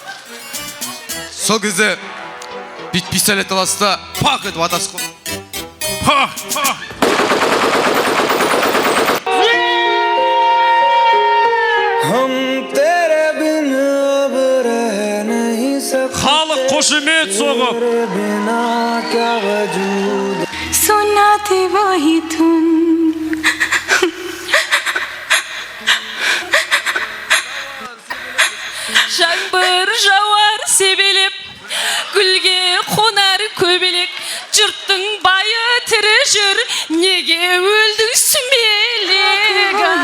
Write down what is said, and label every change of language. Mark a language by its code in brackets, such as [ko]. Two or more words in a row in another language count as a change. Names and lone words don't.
[kk] Сол кезде пистолет аласыз да, пақ етіп атасыз ғой. Халық қошемет соғып. [hi] सुना थी वही धुन [kk] Жаңбыр жауар себелеп, гүлге қонар көбелек, жұрттың байы тірі жүр, неге өлдің сүмелек?